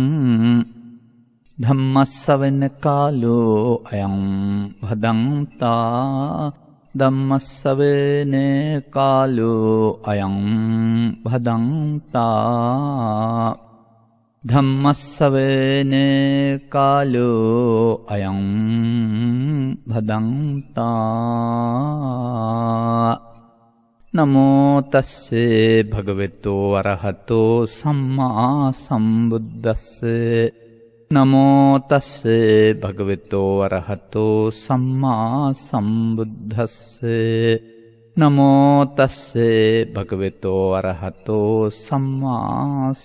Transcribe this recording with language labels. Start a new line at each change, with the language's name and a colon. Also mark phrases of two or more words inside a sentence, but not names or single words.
Pali: ධම්මස්සවන කාලෝ අයං භදංතා ධම්මස්සවන කාලෝ අයං භදංතා ධම්මස්සවන කාලෝ අයං භදංතා නමෝ තස්සේ භගවතෝ අරහතෝ සම්මා සම්බුද්දස්සේ නමෝ තස්සේ භගවතෝ අරහතෝ සම්මා සම්බුද්දස්සේ නමෝ තස්සේ භගවතෝ අරහතෝ සම්මා